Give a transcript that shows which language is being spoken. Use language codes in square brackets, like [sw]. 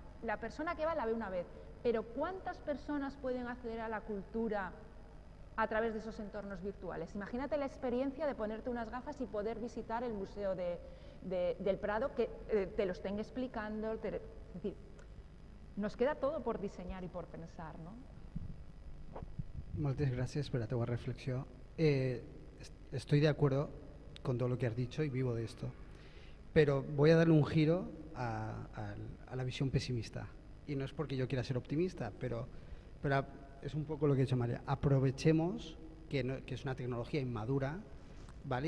[es] La persona que va la ve una vez, pero ¿cuántas personas pueden acceder a la cultura a través de esos entornos virtuales? Imagínate la experiencia de ponerte unas gafas y poder visitar el Museo del Prado, que te lo estén explicando. Es decir, nos queda todo por diseñar y por pensar, ¿no? [ca] Moltes gràcies per la teva reflexió. [es] Estoy de acuerdo con todo lo que has dicho y vivo de esto, pero voy a darle un giro a la visión pesimista, y no es porque yo quiera ser optimista, pero es un poco lo que ha dicho María. Aprovechemos que es una tecnología inmadura, ¿vale?